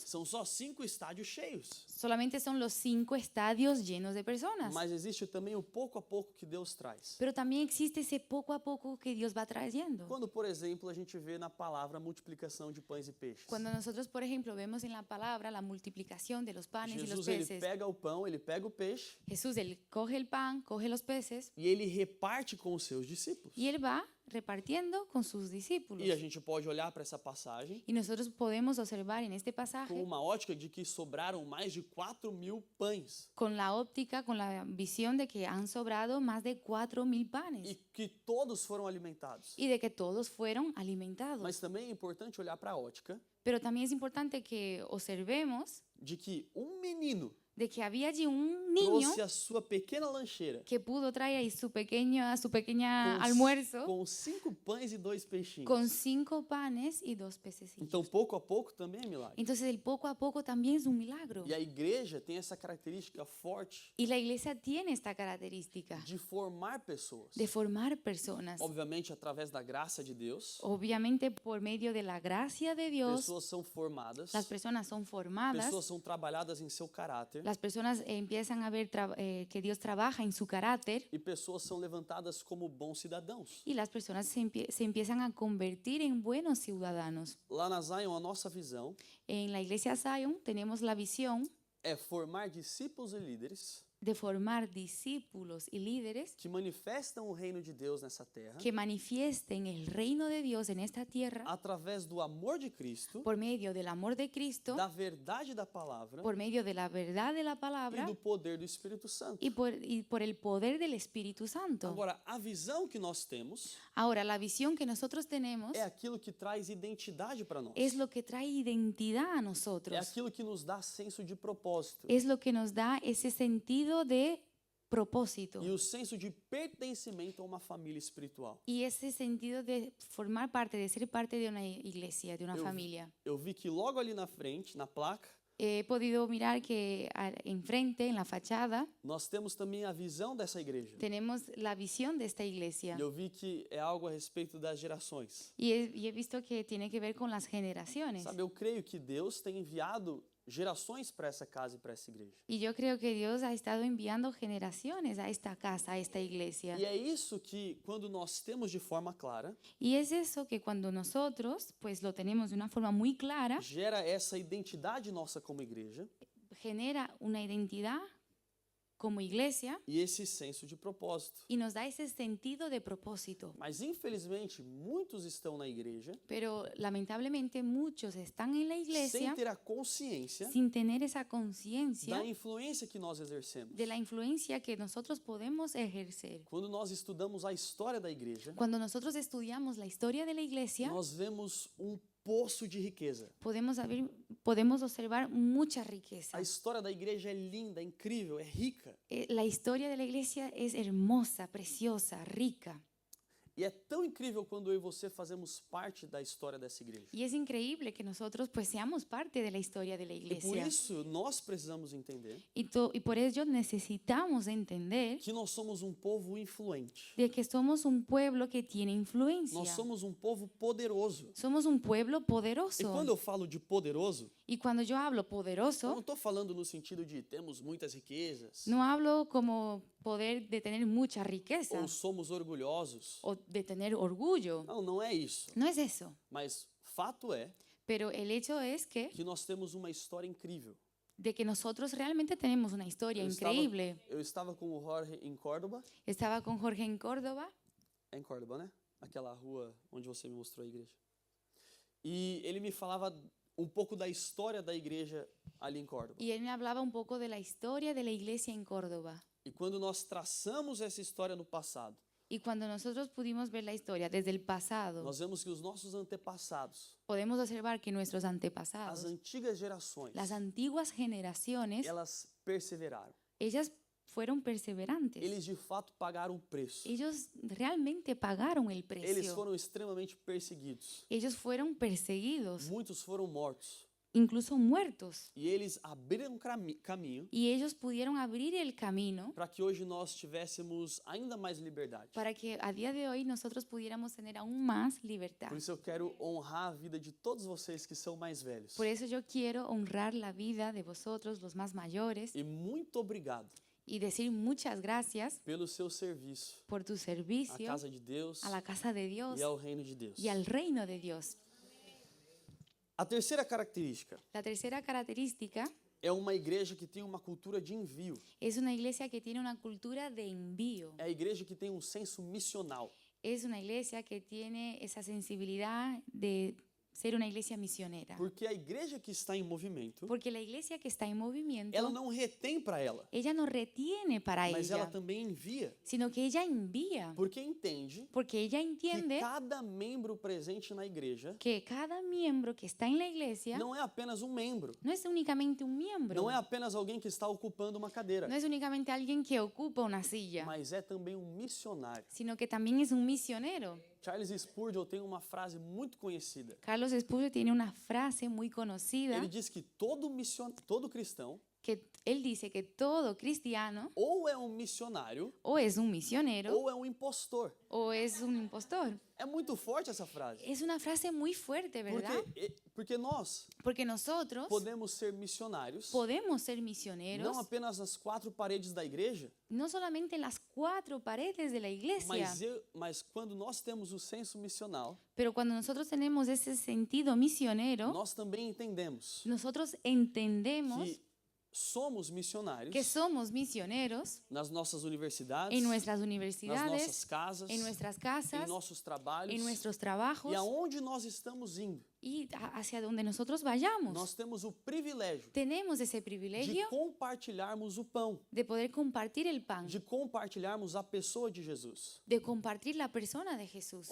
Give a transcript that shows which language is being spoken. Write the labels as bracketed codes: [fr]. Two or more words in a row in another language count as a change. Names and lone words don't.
[pt] são só 5 estádios cheios. [es] solamente son los 5 estadios llenos de personas. [pt] Mas existe também o pouco a pouco que Deus traz. [es] Pero también existe ese poco a poco que Dios va trayendo. [pt] Quando, por exemplo, a gente vê na palavra a multiplicação de pães e peixes. [es] Cuando nosotros, por ejemplo, vemos en la palabra la multiplicación de los panes y los [pt] Jesus, ele [es] peces, [pt] pega o pão, ele pega o peixe [es] Jesús, él coge el pan, coge los peces [pt] e ele reparte com os seus discípulos. [es] y él va repartiendo con sus discípulos. [pt] E a gente pode olhar para essa passagem [es] Y nosotros podemos observar en este [pt] com [es] pasaje [pt] uma ótica de que sobraram mais de 4.000 pães [es] con la óptica, con la visión de que han sobrado más de 4.000 [pt] e [es] panes [pt] que todos foram alimentados. [es] y de que todos fueron alimentados. [pt] Mas também é importante olhar para a ótica [es] Pero también es importante que observemos [pt] de que um menino [es] de que había allí un niño [pt] trouxe a sua pequena lancheira [es] que pudo traer ahí su pequeña [pt] com, [es] almuerzo [pt] com 5 pães e 2 peixinhos. [es] con 5 panes y 2 pececillos. [pt] Então, pouco a pouco também é milagre. [es] Entonces el poco a poco también es un milagro. [pt] E a igreja tem essa característica forte [es] Y la iglesia tiene esta característica [pt] de formar pessoas. [es] de formar personas. [pt] Obviamente, através da graça de Deus, [es] Obviamente por medio de la gracia de Dios, [pt] pessoas são formadas, [es] las personas son formadas, [pt] pessoas são trabalhadas em seu caráter [es] las personas empiezan a ver que Dios trabaja en su carácter [pt] e pessoas são levantadas como bons cidadãos. [es] y las personas se empiezan a convertir en buenos ciudadanos. [pt] Lá na Zion, a nossa visão [es] En la iglesia Zion tenemos la visión [pt] é formar discípulos e líderes [es] de formar discípulos y líderes [pt] que manifestam o reino de Deus nessa terra [es] que manifiesten el reino de Dios en esta tierra [pt] através do amor de Cristo, [es] por medio del amor de Cristo, [pt] da verdade da palavra [es] por medio de la verdad de la [pt] e [es] palabra [pt] do poder do Espírito Santo. [es] y por el poder del Espíritu Santo. [pt] Agora, a visão que nós temos [es] Ahora, la visión que nosotros tenemos [pt] é aquilo que traz identidade para nós. [es] es lo que trae identidad a [pt] É [es] nosotros. [pt] aquilo que nos dá senso de propósito. [es] Es lo que nos da ese sentido de propósito [pt] E o senso de pertencimento a uma família espiritual. [es] y ese sentido de formar parte, de ser parte de una iglesia, de una familia. [pt] Eu vi que logo ali na frente, na placa, [es] He podido mirar que enfrente, en la fachada, [pt] nós temos também a visão dessa igreja. [es] tenemos la visión de esta iglesia. [pt] E eu vi que é algo a respeito das gerações. [es] Y he visto que tiene que ver con las generaciones. [pt] Sabe, eu creio que Deus tem enviado gerações para essa casa e para essa igreja. [es] Y yo creo que Dios ha estado enviando generaciones a esta casa, a esta iglesia. [pt] E é isso que, quando nós temos de forma clara, [es] Y es eso que cuando nosotros pues lo tenemos de una forma muy clara, [pt] gera essa identidade nossa como igreja, [es] genera una identidad como iglesia [pt] e esse senso de propósito. [es] y nos da ese sentido de propósito. [pt] Mas infelizmente muitos estão na igreja [es] Pero lamentablemente muchos están en la [pt] sem [es] iglesia [pt] ter a consciência [es] sin tener esa [pt] da [es] conciencia [pt] influência que nós exercemos. [es] de la influencia que nosotros podemos ejercer. [pt] Quando nós estudamos a história da igreja, [es] Cuando nosotros estudiamos la historia de la iglesia, [pt] nós vemos poço de riqueza. [es] podemos observar mucha riqueza. [pt] A história da igreja é linda, é incrível, é rica. [es] La historia de la iglesia es hermosa, preciosa, rica. [pt] E é tão incrível quando eu e você fazemos parte da história dessa igreja. [es] Y es increíble que nosotros pues seamos parte de la historia de la [pt] E por [es] iglesia. [pt] isso nós precisamos entender [es] Y por ello necesitamos entender [pt] que nós somos povo influente. [es] de que somos un pueblo que tiene influencia. [pt] Nós somos povo poderoso. [es] Somos un pueblo [pt] E [es] poderoso. [pt] quando eu falo de poderoso, [es] Y cuando yo hablo [pt] eu não [es] poderoso, [pt] estou falando no sentido de temos muitas riquezas, [es] no hablo como poder de tener mucha riqueza [pt] ou somos orgulhosos. [es] o de tener orgullo. [pt] Não, não é isso. [es] No es eso. [pt] Mas fato é [es] Pero el hecho es que [pt] que nós temos uma história incrível. [es] de que nosotros realmente tenemos una historia increíble. [pt] Eu estava com o Jorge em Córdoba. [es] Estaba con Jorge en Córdoba. [pt] É em Córdoba, né? Aquela rua onde você me mostrou a igreja. E ele me falava pouco da história da igreja ali em Córdoba. [es] Y él me hablaba un poco de la historia de la iglesia en Córdoba. [pt] E quando nós traçamos essa história no passado, [es] Y cuando nosotros pudimos ver la historia desde el pasado, [pt] nós vemos que os nossos antepassados, [es] podemos observar que nuestros [pt] as [es] antepasados, [pt] antigas gerações, [es] las antiguas generaciones, [pt] elas perseveraram. [es] ellas fueron perseverantes. [pt] Eles de fato pagaram o preço. [es] Ellos realmente pagaron el [pt] Eles [es] precio. [pt] foram extremamente perseguidos. [es] Ellos fueron perseguidos, [pt] Muitos foram mortos. [es] incluso muertos. [pt] E eles abriram caminho [es] Y ellos pudieron abrir el camino [pt] para que hoje nós tivéssemos ainda mais liberdade. [es] para que a día de hoy nosotros pudiéramos tener aún más libertad. [pt] Por isso eu quero honrar a vida de todos vocês que são mais velhos. [es] Por eso yo quiero honrar la vida de vosotros, los más mayores, [pt] E muito obrigado [es] y decir muchas gracias [pt] pelo seu serviço [es] por tu [pt] à [es] servicio [pt] casa de Deus [es] a la casa de Dios [pt] e ao reino de Deus. [es] y al reino de Dios. [pt] A terceira característica [es] La tercera característica [pt] é uma igreja que tem uma cultura de envio. [es] es una iglesia que tiene una cultura de envío. [pt] É a igreja que tem senso missional. [es] Es una iglesia que tiene esa sensibilidad de ser una iglesia misionera. [pt] Porque a igreja que está em movimento, [es] Porque la iglesia que está en movimiento, [pt] ela não retém para ela, [es] ella no retiene para [pt] mas ela [es] ella, [pt] também envia. [es] sino que ella envía. [pt] Porque entende [es] Porque ella [pt] que [es] entiende [pt] cada membro presente na igreja [es] que cada miembro que está en la iglesia [pt] não é apenas membro. [es] no es únicamente un miembro, [pt] Não é apenas alguém que está ocupando uma cadeira, [es] no es únicamente alguien que ocupa una silla, [pt] mas é também missionário. [es] sino que también es un misionero. [pt] Charles Spurgeon tem uma frase muito conhecida. [es] Carlos Spurgeon tiene una frase muy conocida [pt] Ele diz que todo cristão [es] que él dice que todo cristiano [pt] ou é missionário [es] o es un misionero [pt] ou é impostor. [es] o es un impostor. [pt] É muito forte essa frase. [es] Es una frase muy fuerte, ¿verdad? [pt] Porque nós [es] Porque nosotros [pt] podemos ser missionários [es] podemos ser misioneros [pt] não apenas nas quatro paredes da igreja, [es] no solamente en las cuatro paredes de la iglesia, [pt] mas quando nós temos o senso missional, [es] pero cuando nosotros tenemos ese sentido misionero, [pt] nós também entendemos [es] nosotros entendemos [pt] que somos missionários [es] que somos misioneros [pt] nas nossas universidades, [es] en nuestras [pt] nas [es] universidades, [pt] nossas casas, [es] en nuestras [pt] em [es] casas, [pt] nossos trabalhos [es] en nuestros trabajos [pt] e aonde nós estamos indo. [es] y hacia donde nosotros vayamos. [pt] Nós temos o privilégio [es] Tenemos ese [pt] de [es] privilegio [pt] compartilharmos o pão, [es] de poder compartir el pan, [pt] de compartilharmos a pessoa de Jesus. [es] de compartir la persona de Jesús.